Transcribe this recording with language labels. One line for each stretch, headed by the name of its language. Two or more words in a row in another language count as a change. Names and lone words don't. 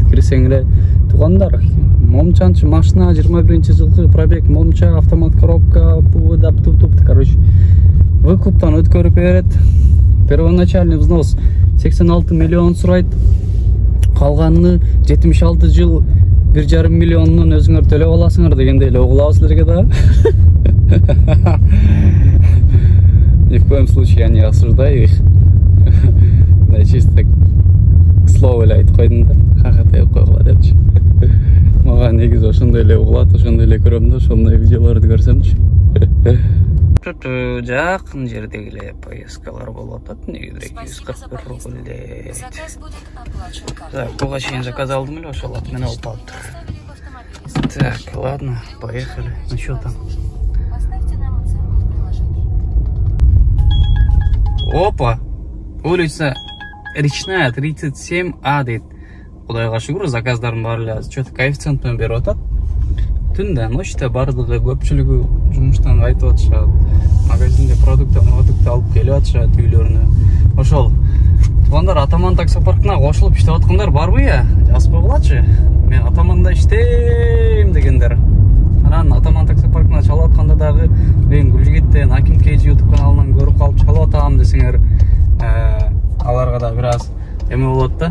Kyrgyz: Кирсең эле туугандар, момчанчы машина 21-жылкы пробег, момча автомат коробка, туп, короче. Выкуптан өткөрүп берет.
Russian: Первоначальный взнос
Kyrgyz: 86 миллион сурайт. Калганын 76 жыл 1,5 миллионун өзүңөр төлөп аласыңар дегенде эле угулабыз силерге да.
Russian: Ни в коем случае я не осуждаю их.
Kyrgyz: Да,
Russian: чисто так к слову
Kyrgyz: эле айтып койдум да, хахатайып койгула депчи. Мага негизи ошондой эле угулат, ошондой эле көрөм да, ошондой видеолорду көрсөмчү. Жакын жердеги эле поездкалар болуп атат. Негизи 241 рубль дейт. Так, буга чейин заказ алдым эле, ошол менен алып калыптыр.
Russian: Так, ладно, поехали. Ну что там? Опа!
Kyrgyz: Улица Речная, 37А дейт. Кудайга шүгүр, заказдардын баары эле
Russian: что-то коэффициент
Kyrgyz: менен берип атат. Түндө, ночта бардыгы көпчүлүгү жумуштан кайтып атышат. Магазинде продукт алып келип атышат үйлөрүнө. Ошол туугандар, Атаман таксопаркына кошулуп иштеп аткандар барбы я? Жазып койгулачы. Мен Атаманда иштейм дегендер. Анан Атаман таксопаркына чалып атканда дагы мен Гүлжигиттен Аким Кейджи YouTube каналынан көрүп калып чалып атам десеңер, аларга да бир аз эме болот да.